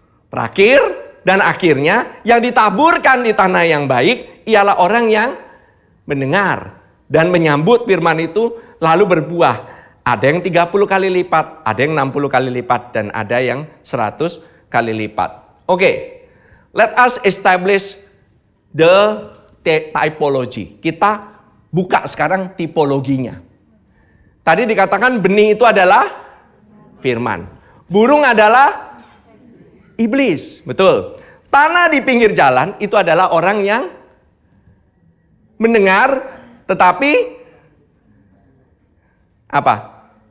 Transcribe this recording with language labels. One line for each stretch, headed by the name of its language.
Indonesian: Terakhir dan akhirnya yang ditaburkan di tanah yang baik ialah orang yang mendengar dan menyambut firman itu lalu berbuah. Ada yang 30 kali lipat, ada yang 60 kali lipat, dan ada yang 100 kali lipat.
English: Oke, let us establish the typology.
Indonesian: Kita buka sekarang tipologinya. Tadi dikatakan benih itu adalah firman. Burung adalah iblis, betul. Tanah di pinggir jalan itu adalah orang yang mendengar, tetapi apa?